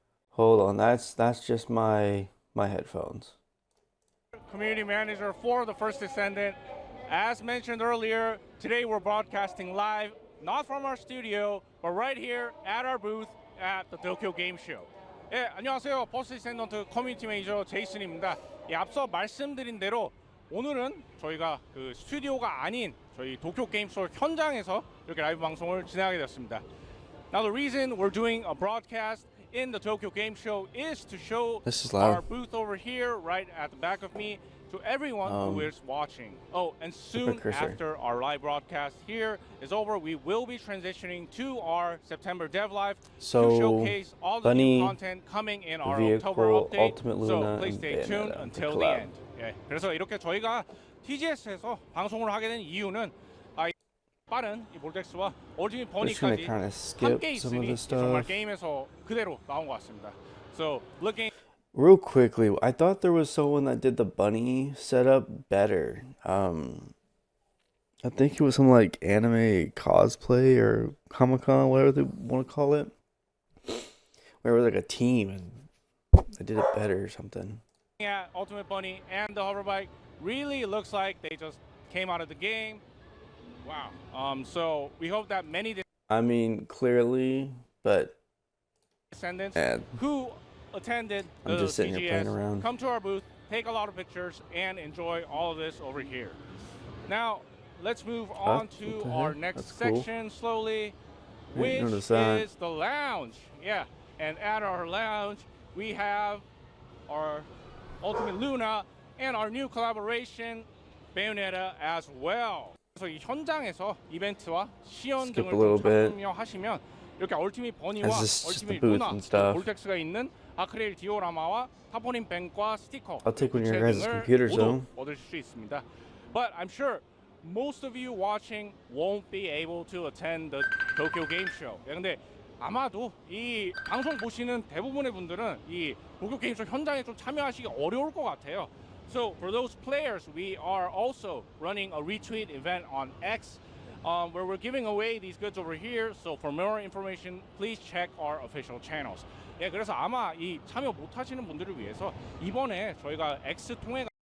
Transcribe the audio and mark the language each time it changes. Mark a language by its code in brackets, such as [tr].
[en] Hold on, that's just my headphones. Community manager for the first Descendant. As mentioned earlier, today we're broadcasting live, not from our studio, but right here at our booth at the Tokyo Game Show. [ko] 예, 안녕하세요. 버스 디센던트 커뮤니티 매니저 제이슨입니다. 예, 앞서 말씀드린 대로 오늘은 저희가 그 스튜디오가 아닌 저희 도쿄 게임쇼 현장에서 이렇게 라이브 방송을 진행하게 되었습니다. [en] Now the reason we're doing a broadcast in the Tokyo Game Show is to show our booth over here right at the back of me to everyone who is watching. Oh, and soon after our live broadcast here is over, we will be transitioning to our September Dev Live to showcase all the new content coming in our October update. So please stay tuned until the end. [ko] 예, 그래서 이렇게 저희가 TGS에서 방송을 하게 된 이유는 빠른 이 몰덱스와 얼티밋 버니까지 함께 있으니 정말 게임에서 그대로 나온 것 같습니다. [en] So looking real quickly, I thought there was someone that did the bunny setup better. I think it was some like anime cosplay or Comic-Con, whatever they want to call it. Where it was like a team and they did it better or something. Yeah, Ultimate Bunny and the hoverbike really looks like they just came out of the game. Wow. So we hope that many clearly, but Descendants who attended I'm just sitting here playing around. Come to our booth, take a lot of pictures, and enjoy all of this over here. Now, let's move on to our next section slowly, which is the lounge. Yeah, and at our lounge, we have our Ultimate Luna and our new collaboration, Bayonetta, as well. [ko] 그래서 이 현장에서 이벤트와 시연 등을 참여하시면 이렇게 얼티밋 버니와 얼티밋 루나, 볼텍스가 있는 아크릴 디오라마와 타포닌 뱅과 스티커 등을 모두 얻을 수 있습니다. [en] But I'm sure most of you watching won't be able to attend the Tokyo Game Show. [ko] 근데 아마도 이 방송 보시는 대부분의 분들은 이 도쿄 게임쇼 현장에 좀 참여하시기 어려울 것 같아요. [en] So for those players, we are also running a retweet event on X where we're giving away these goods over here. So for more information, please check our official channels. [ko] 예, 그래서 아마 이 참여 못 하시는 분들을 위해서 이번에 저희가 X 통해